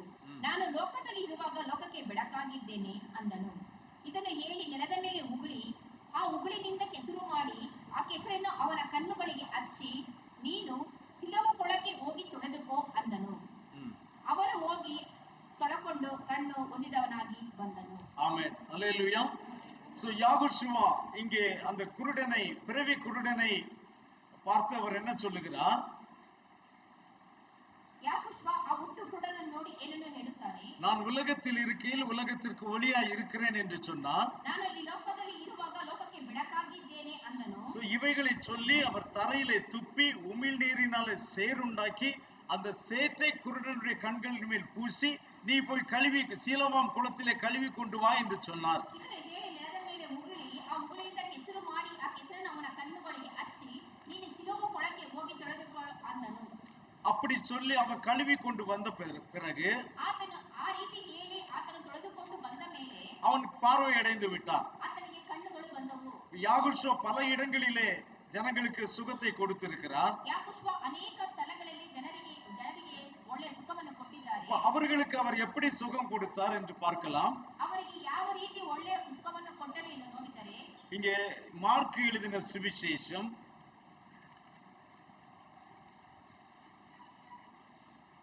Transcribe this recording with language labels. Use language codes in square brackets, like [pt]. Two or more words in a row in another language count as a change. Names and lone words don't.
[kn] ನಾನು ಲೋಕದಲ್ಲಿ ಇರುವಾಗ ಲೋಕಕ್ಕೆ ಬೆಳಕಾಗಿದ್ದೇನೆ ಅಂದನು. ಇದನ್ನು ಹೇಳಿ ನೆಲದ ಮೇಲೆ ಉಗುಳಿ, ಆ ಉಗುಳಿನಿಂದ ಕೆಸರು ಮಾಡಿ, ಆ ಕೆಸರನ್ನು ಅವನ ಕಣ್ಣುಗಳಿಗೆ ಹಚ್ಚಿ, ನೀನು ಸಿಲುವೆ ಕೊಳಕ್ಕೆ ಹೋಗಿ ತೊಳೆದುಕೋ ಅಂದನು. ಅವನು ಹೋಗಿ ತೊಳಕೊಂಡು ಕಣ್ಣು ಹೊಂದಿದವನಾಗಿ ಬಂದನು. [ta] ஆமென். அல்லேலூயா. சோ யாகுஷுவா இங்கே அந்த குருடனை, பிறவி குருடனை பார்த்து அவர் என்ன சொல்லுகிறார்? [kn] ಯಾಕೋಶ್ವ ಆ ಹುಟ್ಟು ಕುರುಡನನ್ನು ನೋಡಿ ಏನನ್ನು ಹೇಳುತ್ತಾನೆ? [ta] நான் உலகத்தில் இருக்கையில் உலகத்திற்கு ஒளியாய் இருக்கிறேன் என்று சொன்னார். [kn] ನಾನು ಈ ಲೋಕದಲ್ಲಿ ಇರುವಾಗ ಲೋಕಕ್ಕೆ ಬೆಳಕಾಗಿದ್ದೇನೆ ಅಂದನು. [ta] சோ இவைகளை சொல்லி அவர் தரையிலே துப்பி உமிழ் நீரினாலே சேறுண்டாக்கி அந்த சேற்றை குருடனுடைய கண்களின் மேல் பூசி, நீ போய் கழுவி சீலோவாம் குளத்திலே கழுவி கொண்டு வா என்று சொன்னார். [kn] ಇದನ್ನು ಹೇಳಿ ನೆಲದ ಮೇಲೆ ಉಗುಳಿ, ಆ ಉಗುಳಿಯಿಂದ ಕೆಸರು ಮಾಡಿ, ಆ ಕೆಸರನ್ನು ಅವನ ಕಣ್ಣುಗಳಿಗೆ ಹಚ್ಚಿ, ನೀನು ಸಿಲೋವೆ ಕೊಳಕ್ಕೆ ಹೋಗಿ ತೊಳೆದುಕೋ ಅಂದನು. [ta] அப்படி சொல்லி அவன் கழுவி கொண்டு வந்த பிறகு [kn] ಆತನು ಆ ರೀತಿ ಹೇಳಿ ಆತನು ತೊಳೆದುಕೊಂಡು ಬಂದ ಮೇಲೆ [ta] அவன் பார்வை அடைந்து விட்டான். [kn] ಆತನಿಗೆ ಕಣ್ಣುಗಳು ಬಂದವು. [ta] யாகுஷுவா பல இடங்களிலே ஜனங்களுக்கு சுகத்தை கொடுத்திருக்கிறார். [kn] ಯಾಕೋಶ್ವ ಅನೇಕ ಸ್ಥಳಗಳಲ್ಲಿ ಜನರಿಗೆ ಒಳ್ಳೆಯ ಸುಖವನ್ನು ಕೊಟ್ಟಿದ್ದಾರೆ. [ta] அவர்களுக்கு அவர் எப்படி சுகம் கொடுத்தார் என்று பார்க்கலாம். [kn] ಅವರಿಗೆ ಯಾವ ರೀತಿ ಒಳ್ಳೆಯ ಸುಖವನ್ನು ಕೊಟ್ಟರು ಎಂದು ನೋಡಿದರೆ, [ta] இங்கே மார்க் எழுதின சுவிசேஷம்